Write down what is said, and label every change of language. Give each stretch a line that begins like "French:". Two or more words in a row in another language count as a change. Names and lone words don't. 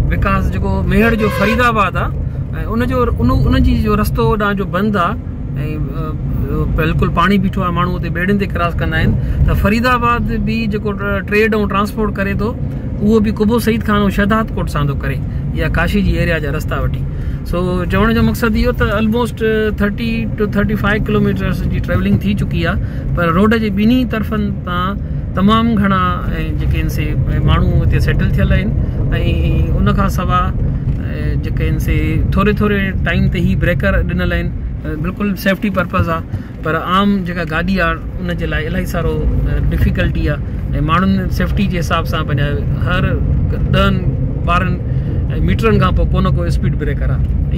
Sindhi: बिकॉज़ जेको मेहर जो फरीदाबाद आहे ऐं उनजी जो रस्तो ॾांहुं जो बंदि आहे ऐं बिल्कुलु पाणी बीठो आहे, माण्हू उते ॿेड़ियुनि ते क्रॉस कंदा आहिनि। त फरीदाबाद बि जेको ट्रेड ऐं ट्रांसपोर्ट करे थो, उहो बि कुबो सईद खान ऐं शहदाद कोट सां थो करे, या काशी जी एरिया जा रस्ता वठी। सो चवण जो मक़सदु इहो त
English: almost 30 to 35 kilometers
Sindhi: जी ट्रेवलिंग थी चुकी आहे, पर रोड जे ॿिन्ही तरफ़नि तां तमामु घणा जेके आहिनि से माण्हू हिते सेटल थियल आहिनि ऐं उन खां सवाइ जेके आहिनि से थोरे थोरे टाइम ते ई ब्रेकर ॾिनल आहिनि, बिल्कुलु
English: safety purpose
Sindhi: आहे। पर आम जेका गाॾी आहे उन जे लाइ इलाही सारो डिफिकल्टी आहे ऐं माण्हुनि सेफ्टी जे हिसाब सां पंहिंजा हर 10-12 मीटरनि खां पोइ को न को
English: speed breaker
Sindhi: आहे।